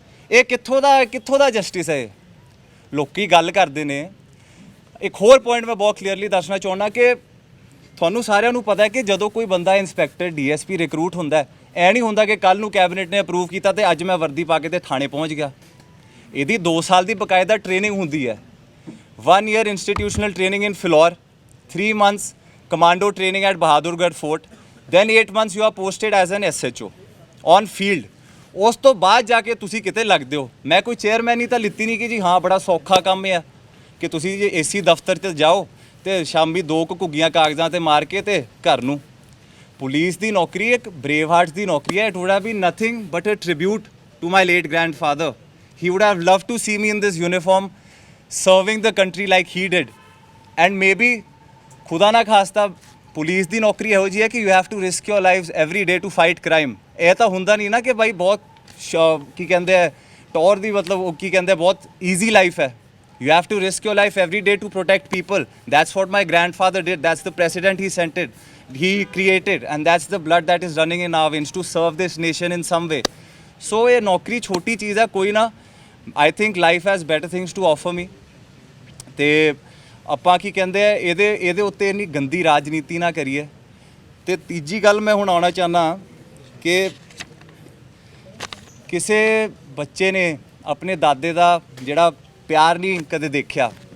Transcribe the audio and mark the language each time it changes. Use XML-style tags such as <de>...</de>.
<pa>ਇਹ ਕਿੱਥੋਂ ਦਾ ਜਸਟਿਸ ਹੈ? ਲੋਕੀ ਗੱਲ ਕਰਦੇ ਨੇ। ਇੱਕ ਹੋਰ ਪੁਆਇੰਟ ਮੈਂ ਬਹੁਤ ਕਲੀਅਰਲੀ ਦੱਸਣਾ ਚਾਹੁੰਦਾ ਕਿ ਤੁਹਾਨੂੰ ਸਾਰਿਆਂ ਨੂੰ ਪਤਾ ਹੈ ਕਿ ਜਦੋਂ ਕੋਈ ਬੰਦਾ ਇੰਸਪੈਕਟਰ, DSP ਰਿਕਰੂਟ ਹੁੰਦਾ ਹੈ, ਇਹ ਨਹੀਂ ਹੁੰਦਾ ਕਿ ਕੱਲ੍ਹ ਨੂੰ ਕੈਬਨਿਟ ਨੇ ਅਪਰੂਵ ਕੀਤਾ ਤੇ ਅੱਜ ਮੈਂ ਵਰਦੀ ਪਾ ਕੇ ਤੇ ਥਾਣੇ ਪਹੁੰਚ ਗਿਆ। ਇਹਦੀ 2 ਸਾਲ ਦੀ ਬਕਾਇਦਾ ਟ੍ਰੇਨਿੰਗ ਹੁੰਦੀ ਹੈ।</pa> <en>1 year institutional training in Phillaur, 3 months commando training at Bahadurgarh Fort, then 8 months you are posted as an SHO on field।</en> <pa>ਉਸ ਤੋਂ ਬਾਅਦ ਜਾ ਕੇ ਤੁਸੀਂ ਕਿਤੇ ਲੱਗਦੇ ਹੋ। ਮੈਂ ਕੋਈ ਚੇਅਰਮੈਨ ਤਾਂ ਲਿੱਤੀ ਨਹੀਂ ਕਿ ਜੀ ਹਾਂ ਬੜਾ ਸੌਖਾ ਕੰਮ ਹੈ ਕਿ ਤੁਸੀਂ ਜੇ AC ਦਫ਼ਤਰ 'ਚ ਜਾਓ ਤੇ ਸ਼ਾਮੀ 2 ਘੁੱਗੀਆਂ ਕਾਗਜ਼ਾਂ ਤੇ ਮਾਰ ਕੇ ਤੇ ਘਰ ਨੂੰ। ਪੁਲਿਸ ਦੀ ਨੌਕਰੀ ਇੱਕ ਬਰੇਵ ਹਾਰਟਸ ਦੀ ਨੌਕਰੀ ਹੈ।</pa> <en>It would have been nothing but a tribute to my late grandfather. He would have loved to see me in this uniform serving the country like he did. And maybe ਖੁਦਾ ਨਾ ਖਾਸਤਾ</en> <pa>police ਦੀ ਨੌਕਰੀ ਇਹੋ ਜਿਹੀ ਹੈ ਕਿ</pa> <en>You have to risk your life every day to fight crime.</en> <pa>ਇਹ ਤਾਂ ਹੁੰਦਾ ਨਹੀਂ ਨਾ ਕਿ ਬਾਈ ਬਹੁਤ ਕੀ ਕਹਿੰਦੇ ਆ ਟੌਰ ਦੀ, ਮਤਲਬ ਉਹ ਕੀ ਕਹਿੰਦੇ ਬਹੁਤ ਈਜ਼ੀ ਲਾਈਫ ਹੈ।</pa> <en>You have to risk your life every day to protect people. That's what my grandfather did. That's the precedent he created, and that's the blood that is running in our veins to serve this nation in some way.</en> <hi>So ये नौकरी छोटी चीज़ है कोई ना।</hi> <en>I think life has better things to offer me.</en> <pa>ਤੇ ਆਪਾਂ ਕੀ ਕਹਿੰਦੇ ਆ ਇਹਦੇ ਉੱਤੇ ਇੰਨੀ ਗੰਦੀ ਰਾਜਨੀਤੀ ਨਾ ਕਰੀਏ। ਤੇ ਤੀਜੀ ਗੱਲ ਮੈਂ ਹੁਣ ਆਉਣਾ ਚਾਹੁੰਦਾ ਕਿ ਕਿਸੇ ਬੱਚੇ ਨੇ ਆਪਣੇ ਦਾਦੇ ਦਾ ਜਿਹੜਾ ਪਿਆਰ ਨਹੀਂ ਕਦੇ ਦੇਖਿਆ।</pa>